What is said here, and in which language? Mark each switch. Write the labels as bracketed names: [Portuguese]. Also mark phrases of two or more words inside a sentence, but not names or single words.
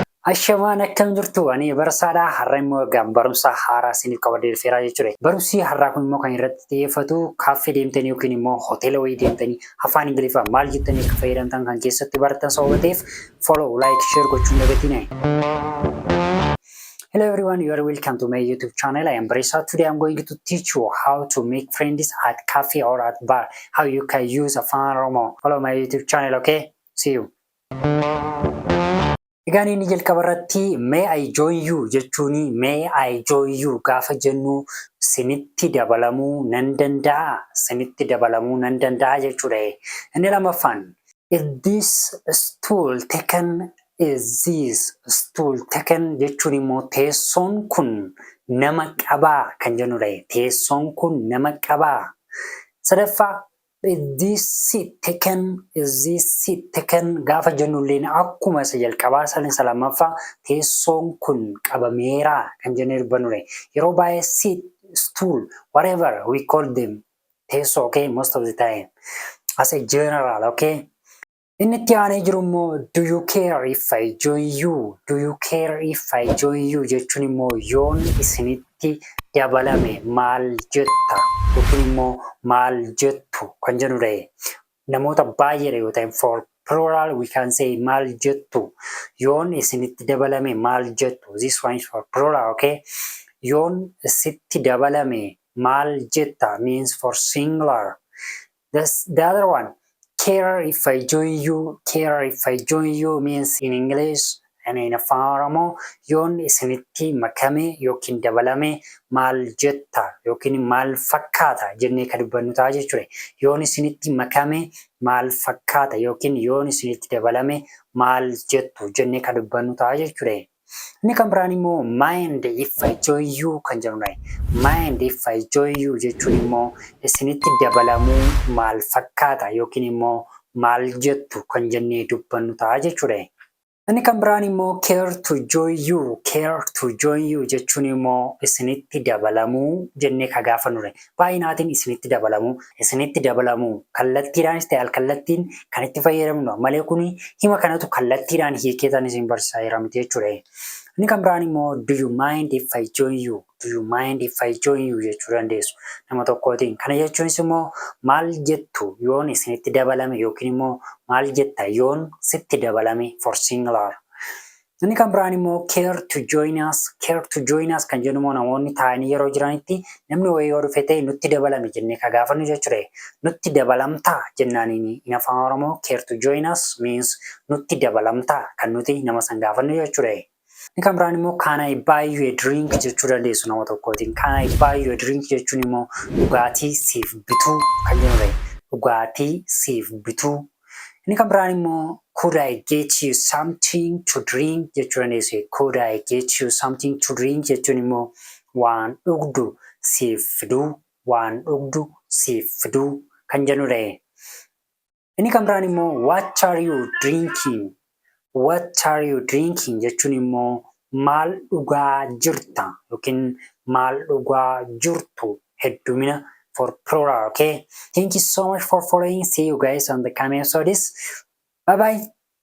[Oromo] Ashamaan akkam jirtu ani barsaadhaa har'a immoo barumsa haaraa isiniif qabadee dhufeeraa jechuudha. Barumsi har'aa kun immoo kan irratti xiyyeeffatu kaaffee deemtanii yookiin immoo hoteela wayii deemtanii afaan Ingiliffaa maal jettanii akka fayyadamtan kan keessatti baratan sababa ta'eef [English] follow, like, share [Oromo] gochuun dagatinaa. [English] Hello everyone, you are welcome to my YouTube channel. I am Beresa. Today I'm going to teach you how to make friends at cafe or at bar. How you can use Afaan Oromo. Follow my YouTube channel, okay? See you. [Oromo] Egaan inni jalqaba irratti [English] may I join you [Oromo] jechuuni [English] may I join you [Oromo] gaafa jennu sinitti dabalamuu nan danda'a jechuudha. Inni lamaffaan [English] is this stool taken [Oromo] jechuun immoo teessoon kun nama qabaa kan jennudha. Teessoon kun nama qabaa. Sadaffaa [English] is this seat taken [Oromo] gaafa jennulleen akkuma isa jalqabaa isa lammaffaa teessoon kun qabameera kan jennee dubbannuudha. Yeroo baay'ee [English] seat, stool, whatever we call them teessoo, okay, most of the time as a general, okay. [Oromo] Inni itti aanee jiru immoo [English] do you care if I join you? Do you care if I join you [Oromo] jechuun immoo yoon isinitti dabalame maal jetta yookiin immoo maal jettu kan jennudha. Namoota baay'eedha yoo ta'e [English] for plural we can say [Oromo] maal jettu. Yoon isinitti dabalame maal jettu. [English] This one is for plural, okay? [Oromo] Yoon sitti dabalame maal jetta [English] means for singular. The other one, care if I join you means in English and in Afaan Oromoo [Oromo] yoon isinitti makame yookiin dabalame maal jetta yookiin maal fakkaata jennee kan dubbannu ta'a jechuudha. Yoon isinitti makame maal fakkaata yookiin yoon isinitti dabalame maal jettu jennee kan dubbannu ta'a jechuudha. Inni kan biraan immoo [English] mind if I join you [Oromo] kan jedhudha. [English] Mind if I join you [Oromo] jechuun immoo isinitti dabalamuu maal fakkaata yookiin immoo maal jettu kan jennee dubbannu ta'a jechuudha. Inni kan biraan immoo [English] care to join you [Oromo] jechuun immoo isinitti dabalamuu jennee kan gaafannudha. Baay'inaatiin isinitti dabalamuu kallattiidhaanis ta'e al-kallattiin kan itti fayyadamnudha. Malee kuni hima kanatu kallattiidhaan hiikeetaan isin barsiisaa jira miti jechuudha. Inni kan biraan immoo [English] do you mind if I join you [Oromo] jechuu dandeessu nama tokkootiin. Kana jechuunis immoo maal jettu yoon isinitti dabalame yookiin immoo maal jetta yoon sitti dabalame [English] for singular. [Oromo] Inni kan biraan immoo [English] care to join us [Oromo] kan jennu immoo namoonni taa'anii yeroo jiranitti namni wayii yoo dhufe ta'e nutti dabalame jennee kan gaafannu jechuudha. Nutti dabalamtaa jennaaniin [English] in Afaan Oromoo care to join us means [Oromo] nutti dabalamtaa kan nuti nama san gaafannu jechuudha. Inni kan biraan immoo [English] can I buy you a drink [Oromo] jechuu dandeessu nama tokkootiin. [English] Can I buy you a drink [Oromo] jechuun immoo dhugaatii siif bituu kan jennudha. Dhugaatii siif bituu. Inni kan biraan immoo [English] could I get you something to drink [Oromo] jechuu dandeessu. [English] Could I get you something to drink [Oromo] jechuun immoo waan dhugdu siif fiduu kan jennudha. Inni kan biraan immoo [English] what are you drinking [Oromo] jechuun immoo maal dhugaa jirta yookiin maal dhugaa jirtu heddumina [English] for plural, okay? Thank you so much for following. See you guys on the coming episodes. Bye bye.